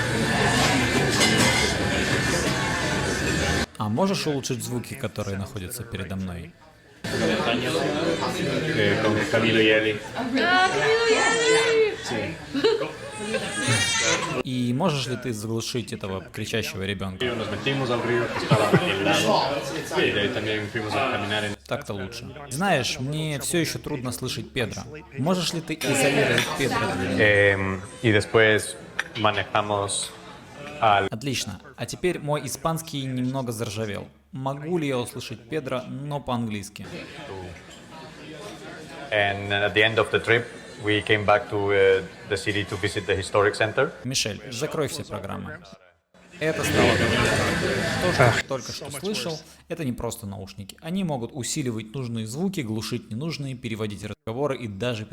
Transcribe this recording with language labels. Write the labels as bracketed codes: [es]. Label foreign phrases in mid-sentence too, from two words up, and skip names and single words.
[ru] А можешь улучшить звуки, которые находятся передо мной? [es] Con Camilo y Eli. [ru] И можешь ли ты заглушить этого кричащего ребенка? [es] Nos metimos al río que estaba a aquel lado y de ahí también fuimos a caminar en... [ru] Так-то лучше. Знаешь, мне все еще трудно слышать Педро. Можешь ли ты изолировать Педро для меня? [es] Y después manejamos al... [ru] Отлично. А теперь мой испанский немного заржавел. Могу ли я услышать Педро, но по-английски? [en] And at the end of the trip, we came back to the city to visit the historic center. [ru] Мишель, закрой все программы. Это стало то, что я только что слышал, это не просто наушники. Они могут усиливать нужные звуки, глушить ненужные, переводить разговоры и даже